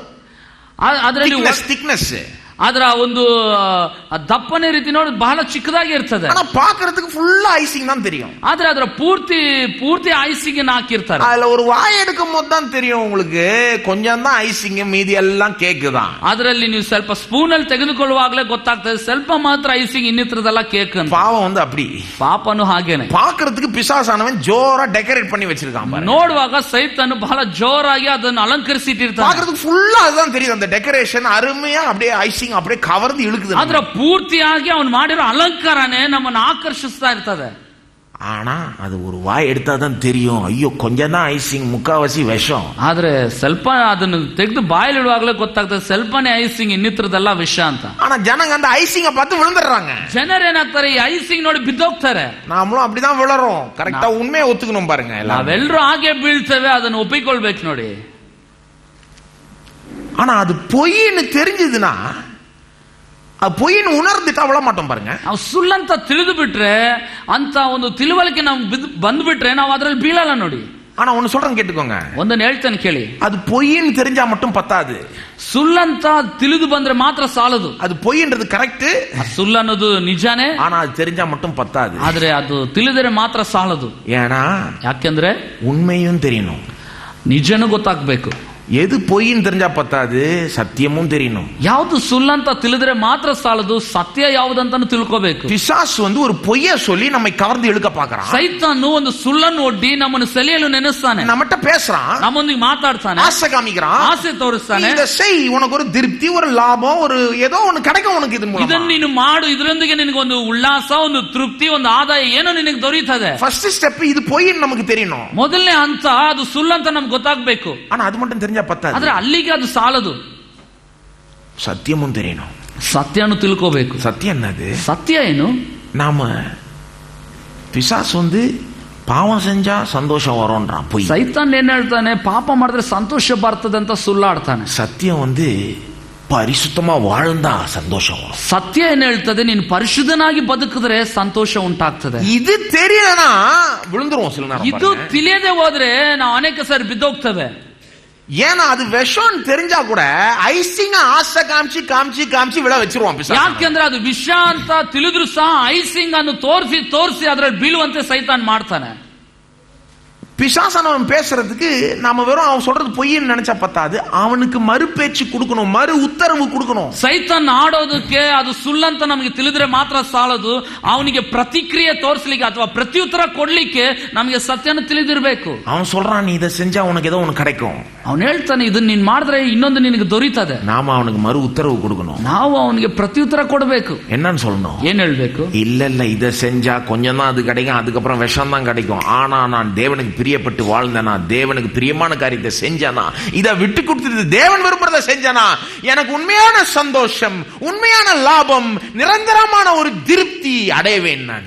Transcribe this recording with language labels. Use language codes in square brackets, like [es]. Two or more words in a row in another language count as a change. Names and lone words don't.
[kn] ಅದರಲ್ಲಿ [ta] திக்னஸ். [kn] ಅದರ ಒಂದು ದಪ್ಪನೆ ರೀತಿ ನೋಡಿ ಬಹಳ ಚಿಕ್ಕದಾಗಿ ಇರ್ತದೆ. [ta] ஆனா பாக்குறதுக்கு ஃபுல்லா ஐசிங் தான் தெரியும். [kn] ಆದ್ರೆ ಅದರ ಪೂರ್ತಿ ಐಸಿಂಗ್ ಹಾಕಿರ್ತಾರೆ. [ta] அதுல ஒரு வாய் எடுக்கும் போது தான் தெரியும் உங்களுக்கு, கொஞ்சம் தான் ஐசிங், மீதி எல்லாம் கேக் தான். [kn] ಅದರಲ್ಲಿ ನೀವು ಸ್ವಲ್ಪ ಸ್ಪೂನ್ ಅಲ್ಲಿ ತೆಗೆದುಕೊಳ್ಳುವಾಗಲೇ ಗೊತ್ತಾಗ್ತದೆ, ಸ್ವಲ್ಪ ಮಾತ್ರ ಐಸಿಂಗ್, ಇನ್ನಿತರದೆಲ್ಲ ಕೇಕ್ ಅಂತ. [ta] பாவம் வந்து அப்படி. [kn] ಪಾಪನು ಹಾಗೇನೆ. [ta] பாக்குறதுக்கு பிசாசானவன் ஜோரா டெக்கரேட் பண்ணி வச்சிருக்கான் பாருங்க. [kn] ನೋಡುವಾಗ ಸೈತಾನು ಬಹಳ ಜೋರಾಗಿ ಅದನ್ನು ಅಲಂಕರಿಸಿಟ್ಟಿರ್ತಾನೆ. [ta] பாக்குறதுக்கு ஃபுல்லா அதுதான் தெரியும், அந்த டெக்கரேஷன் அருமையா அப்படியே ஐசிங் அப்படியே கவர்ந்து இழுக்குது. [kn] ಅದರ ಪೂರ್ತಿಯಾಗಿ ಅವನು ಮಾಡಿರೋ ಅಲಂಕಾರನೇ ನಮ್ಮನ್ನು ಆಕರ್ಷಿಸ್ತಾ ಇರ್ತದೆ. [ta] ஆனா அது ஒரு வாய் எடுத்தாதான் தெரியும், ஐயோ கொஞ்சம் தான் ஐசிங், முக்காவாசி விஷம். [kn] ಆದ್ರೆ ಸ್ವಲ್ಪ ಅದನ್ನು ತೆಗೆದು ಬಾಯಲ್ಲಿಡುವಾಗಲೇ ಗೊತ್ತಾಗ್ತದೆ, ಸ್ವಲ್ಪನೇ ಐಸಿಂಗ್, ಇನ್ನಿತರದೆಲ್ಲ ವಿಷ ಅಂತ. [ta] ஆனா ஜனங்க அந்த ஐசிங்க பார்த்து விழுந்துடுறாங்க. [kn] ಜನರೇನಾಗ್ತಾರೆ, ಈ ಐಸಿಂಗ್ ನೋಡಿ ಬಿದ್ದೋಗ್ತಾರೆ. [ta] நாமளும் அப்படிதான் விழறோம். கரெக்டா உண்மையை ஒத்துக்கணும் பாருங்க. [kn] ನಾವೆಲ್ಲರೂ ಹಾಗೆ ಬೀಳ್ತೇವೆ, ಅದನ್ನು ಒಪ್ಪಿಕೊಳ್ಬೇಕು ನೋಡಿ. [ta] ஆனா அது பொய்ன்னு தெரிஞ்சதுன்னா, அது பொய்ன்னு உணர்ந்துட்டா விழ மாட்டோம் பாருங்க. [kn] ನಾವು ಸುಳ್ಳಂತ ತಿಳಿದು ಬಿಟ್ರೆ, ಅಂತ ಒಂದು ತಿಳುವಳಿಕೆ ನಮ್ಗೆ ಬಂದ್ಬಿಟ್ರೆ ನಾವು ಅದ್ರಲ್ಲಿ ಬೀಳಲ್ಲ ನೋಡಿ. [ta] ஆனா ஒன்னு சொல்றேன் கேட்டுக்கோங்க, [kn] ಒಂದನ್ನು ಹೇಳ್ತೇನೆ ಕೇಳಿ. [ta] அது பொய்ன்னு தெரிஞ்சா மட்டும் பத்தாது. [kn] ಸುಳ್ಳಂತ ತಿಳಿದು ಬಂದ್ರೆ ಮಾತ್ರ ಸಾಲದು. [ta] அது பொய்ன்றது ಕರೆಕ್ಟ್, [kn] ಸುಳ್ಳು ಅನ್ನೋದು ನಿಜಾನೇ, [ta] ஆனா அது தெரிஞ்சா மட்டும் பத்தாது. [kn] ಆದ್ರೆ ಅದು ತಿಳಿದರೆ ಮಾತ್ರ ಸಾಲದು. [ta] ஏன்னா [kn] ಯಾಕೆಂದ್ರೆ [ta] உண்மையும் தெரியணும், [kn] ನಿಜನೂ ಗೊತ್ತಾಗ್ಬೇಕು. [ta] எது பொய்ன்னு தெரிஞ்சா பத்தாது, சத்தியமும் தெரியணும். [kn] ಯಾವುದು ಸುಳ್ಳಂತ ತಿಳಿದ್ರೆ ಮಾತ್ರ ಸಾಲದು, ಸತ್ಯ ಯಾವುದಂತಾನು ತಿಳ್ಕೋಬೇಕು. [ta] பிசாசு வந்து ஒரு பொய்ய சொல்லி நம்மை கவர்ந்து இழுக்க பார்க்கறான். [kn] ಸೈತಾನು ಒಂದು ಸುಳ್ಳನ್ನು ಒಡ್ಡಿ ನಮ್ಮನ್ನು ಸೆಳೆಯಲು ನೆನೆಸ್ತಾನೆ, [ta] நம்மட்ட பேசுறான், [kn] ನಮ್ಮೊಂದಿಗೆ ಮಾತಾಡ್ತಾನೆ, [ta] ஆசை காமிக்கிறான், [kn] ಆಸೆ ತೋರಿಸ್ತಾನೆ. [ta] இத செய், உனக்கு ஒரு திருப்தி, ஒரு லாபம், ஒரு ஏதோ ஒன்னு கிடைக்கும் உனக்கு இது மூலமா. [kn] ಇದನ್ನು ನೀನು ಮಾಡು, ಇದರೊಂದಿಗೆ ನಿನಗೆ ಒಂದು ಉಲ್ಲಾಸ, ಒಂದು ತೃಪ್ತಿ, ಒಂದು ಆದಾಯ ಏನೋ ನಿನಗೆ ದೊರೆಯುತ್ತದೆ. [en] first step [ta] இது பொய்ன்னு நமக்கு தெரியணும். [kn] ಮೊದಲನೇ ಹಂತ ಅದು ಸುಳ್ಳಂತ ನಮ್ಗೆ ಗೊತ್ತಾಗ್ಬೇಕು. [ta] ஆனா அது மட்டும் தெரிஞ்சா பத்தாது, [kn] ಆದ್ರೆ ಅಲ್ಲಿಗೆ ಅದು ಸಾಲದು, [ta] சத்தியமும் தெரியணும். [kn] ಸತ್ಯನು ತಿಳ್ಕೋಬೇಕು. [ta] சத்தியம் என்னது? [kn] ಸತ್ಯ ಏನು? [ta] நாம பிசாசு வந்து பாவம் செஞ்சா சந்தோஷம் வரும்ன்றான், பொய். [kn] ಸೈತಾನ್ ಏನ್ ಹೇಳ್ತಾನೆ, ಪಾಪ ಮಾಡಿದ್ರೆ ಸಂತೋಷ ಬರ್ತದೆ ಅಂತ ಸುಳ್ಳಾಡ್ತಾನೆ. [ta] சத்தியம் வந்து பரிசுத்தமா வாழ்ந்தா சந்தோஷம் வரும். [kn] ಸತ್ಯ ಏನ್ ಹೇಳ್ತದೆ, ನೀನು ಪರಿಶುದ್ಧನಾಗಿ ಬದುಕಿದ್ರೆ ಸಂತೋಷ ಉಂಟಾಗ್ತದೆ. [ta] இது தெரியலனா விழுந்துருவோம் சில நேரம். [kn] ಇದು ತಿಳಿಯದೆ ಹೋದ್ರೆ ನಾವು ಅನೇಕ ಸಾರಿ ಬಿದ್ದೋಗ್ತೇವೆ. [ta] ஏன்னா அது விஷம் தெரிஞ்சா கூட ஐசிங்க ஆசை காமிச்சு காமிச்சு காமிச்சு விழ வச்சிருவோம் பிசாசு. [kn] ಯಾಕೆಂದ್ರೆ ಅದು ವಿಷ ಅಂತ ತಿಳಿದ್ರು ಸಹ ಐಸಿಂಗ್ ಅನ್ನು ತೋರಿಸಿ ಅದರಲ್ಲಿ ಬೀಳುವಂತೆ ಸೈತಾನ್ ಮಾಡ್ತಾನೆ. [ta] பிசாசானவன் பேசுறதுக்கு நாம வெறும் அவன் சொல்றது பொய்ன்னு நினைச்சா பத்தாது, அவனுக்கு மறுபேச்சு கொடுக்கணும், மறு உத்தரவு கொடுக்கணும். [kn] ಸೈತಾನ್ ಆಡೋದಕ್ಕೆ ಅದು ಸುಳ್ಳಂತ ನಮಗೆ ತಿಳಿದ್ರೆ ಮಾತ್ರ ಸಾಲದು, ಅವನಿಗೆ ಪ್ರತಿಕ್ರಿಯೆ ತೋರಿಸಲಿಕ್ಕೆ ಅಥವಾ ಪ್ರತ್ಯುತ್ತರ ಕೊಡ್ಲಿಕ್ಕೆ ನಮಗೆ ಸತ್ಯನ ತಿಳಿದಿರಬೇಕು. [ta] அவன் சொல்றான், நீ இதை செஞ்சா உனக்கு ஏதோ ஒன்னு கிடைக்கும். [kn] ಅವನು ಹೇಳ್ತಾನೆ, ಇದನ್ನ ನೀನ್ ಮಾಡಿದ್ರೆ ಇನ್ನೊಂದು ನಿನಗೆ ದೊರೀತದೆ. [ta] நாம அவனுக்கு மறு உத்தரவு கொடுக்கணும். [kn] ನಾವು ಅವನಿಗೆ ಪ್ರತ್ಯುತ್ತರ ಕೊಡಬೇಕು. [ta] என்னன்னு சொல்லணும்? [kn] ಏನ್ ಹೇಳ್ಬೇಕು? [ta] இல்ல இல்ல, இதை செஞ்சா கொஞ்சம் தான் அது கிடைக்கும், அதுக்கப்புறம் விஷம் தான் கிடைக்கும். ஆனா நான் தேவனுக்கு பிரியப்பட்டு வாழ்ந்தனா, தேவனுக்கு பிரியமான காரியத்தை செஞ்சானா, இதை விட்டு கொடுத்துட்டு தேவன் விரும்புறதை செஞ்சானா, எனக்கு உண்மையான சந்தோஷம், உண்மையான லாபம், நிரந்தரமான ஒரு திருப்தி திருப்தி அடைவேன் ನಾನು.